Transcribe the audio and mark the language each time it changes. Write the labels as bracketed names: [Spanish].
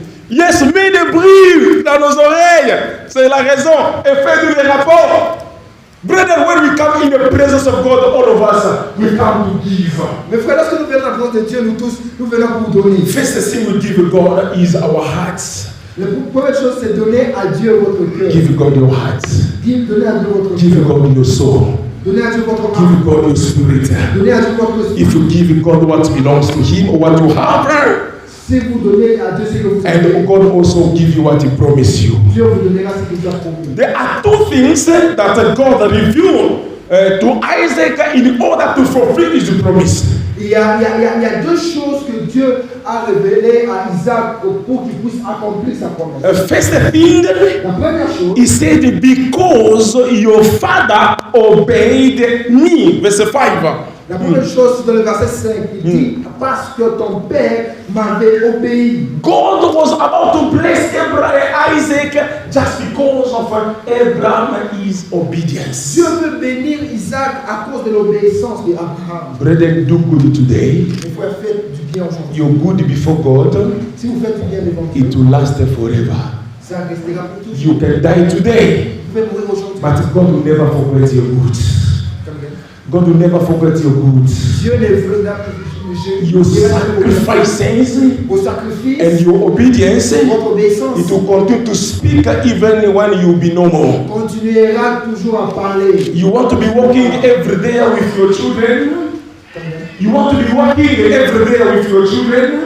[French] Yes, mets des bruits dans nos oreilles. C'est la raison. Et fais-nous des rapports. [English] Brother, when we come in the presence of God, all of us, we come to give. [French] Mes frères, lorsque nous venons dans la présence de Dieu, nous tous, nous venons pour donner. [English] First thing we give God is our hearts. [French] La première chose, c'est donner à Dieu votre cœur. [English] Give God your heart. [French] Donnez à Dieu votre [English] Give [French] cœur. [English] God your soul. [French] Donnez à Dieu votre [English] Give [French] âme. [English] God your spirit. [French] Donnez à Dieu votre esprit. [English] If you give God what belongs to Him or what you have, [French] Si vous donnez à Dieu ce que vous [English] and [French] avez, [English] God also give you what He promised you. [French] Dieu vous donnera ce qu'il vous a promis. [English] There are two things that God revealed to Isaac in order to fulfill His promise. [French] Il y a deux choses que Dieu a révélées à Isaac pour qu'il puisse accomplir sa promesse. [English] First thing, [French] La première chose, [English] He said, because your father obeyed me. Verse 5. [French] la première chose, c'est dans le verset 5, il dit, parce que ton père m'avait obéi. [English] God was about to bless Abraham, Isaac just because of Abraham's obedience. [French] Dieu veut bénir Isaac à cause de l'obéissance d'Abraham. [English] Brethren, do good today. [French] Il faut faire du bien aujourd'hui. [English] You're good before God. [French] Si vous faites du bien devant [English] It [French] Dieu, [English] will last forever. [French] ça restera pour toujours. [English] You can die today, [French] Vous pouvez mourir aujourd'hui. [English] but God will never forget your good. God will never forget your good. [French] Dieu ne veut [English] Your sacrifices [French] vos sacrifices, [English] and your obedience, [French] votre obéissance, [English] it will continue to speak even when you will be no more. [French] continuera toujours à parler. [English] You want to be working every day with your children? You want to be working every day with your children?